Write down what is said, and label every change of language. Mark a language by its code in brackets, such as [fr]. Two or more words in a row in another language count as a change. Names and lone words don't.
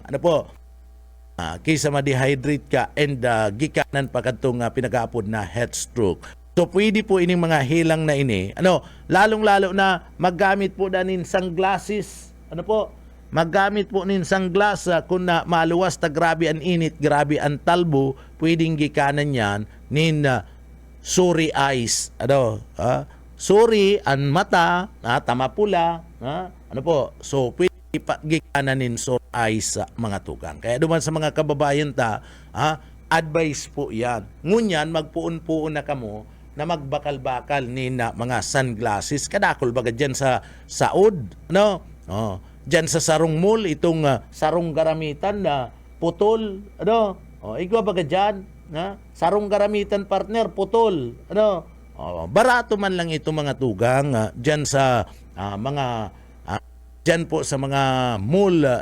[tl] Kaysa ma-dehydrate ka [bik] and gikanan pa kadtong pinag-aapod na [en] head stroke. [bik] So pwede po ining mga hilang na ini, lalong-lalo na maggamit po na nin sunglasses. Maggamit po nin sunglass kung na maluwas ta grabe ang init, grabe ang talbo, pwedeng gikanan yan nin [en] sore eyes. [bik] Sore ang mata, tama pula, so pwede gikanan [en] sore eyes [bik] mga tugang. Kaya duman sa mga kababayan advice po yan. Ngunyan, magpuon-puon na kamo na magbakal-bakal ni na mga sunglasses. Kadakol baga dyan sa saod, dyan sa sarong mall, itong sarong garamitan na putol, igwa baga dyan, sarong garamitan partner, putol, barato man lang ito mga tugang, dyan sa mga dyan po sa mga mall,